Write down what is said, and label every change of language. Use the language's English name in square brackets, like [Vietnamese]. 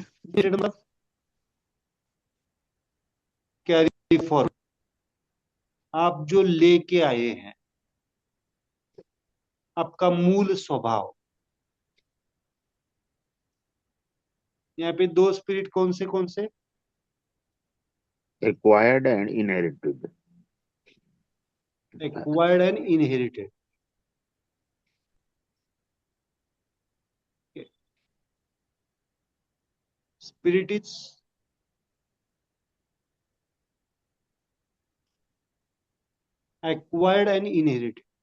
[Hindi] Inherited मतलब carry forward, आप जो लेके आए हैं, आपका मूल स्वभाव। यहाँ पे दो स्पिरिट कौन से? [English] Acquired and inherited. Acquired and inherited. Spirit is acquired and inherited.